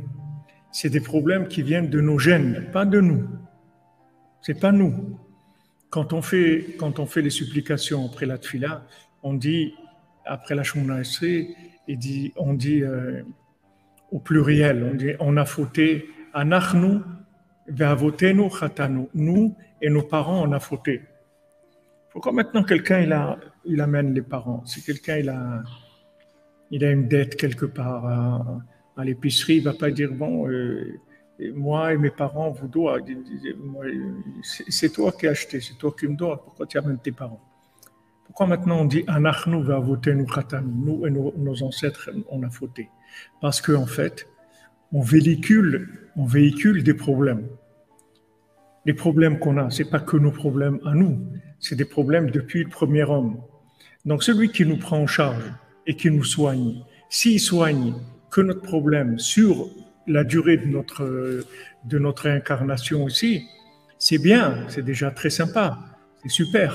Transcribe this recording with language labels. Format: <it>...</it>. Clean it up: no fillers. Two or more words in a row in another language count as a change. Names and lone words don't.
<fr>C'est des problèmes qui viennent de nos gènes, pas de nous. C'est pas nous. Quand on fait les supplications après la tfila, on dit, après la Shemona Esrei, on dit au pluriel, on dit, on a fauté,</fr> <he>אנחנו ואבותינו חטאנו.</he> <fr>Nous et nos parents, on a fauté. Pourquoi maintenant quelqu'un, il amène les parents? Si quelqu'un, il a une dette quelque part à l'épicerie, il ne va pas dire, bon, moi et mes parents vous doivent. C'est toi qui as acheté, c'est toi qui me dois. Pourquoi tu amènes tes parents? Pourquoi maintenant on dit,</fr> <he>אנחנו ואבותינו חטאנו?</he> <fr>Nous et nos ancêtres, on a fauté. Parce qu'en fait, on véhicule des problèmes. Les problèmes qu'on a, ce n'est pas que nos problèmes à nous, c'est des problèmes depuis le premier homme. Donc celui qui nous prend en charge et qui nous soigne, s'il soigne que notre problème sur la durée de notre incarnation ici, C'est bien, c'est déjà très sympa, c'est super.</fr>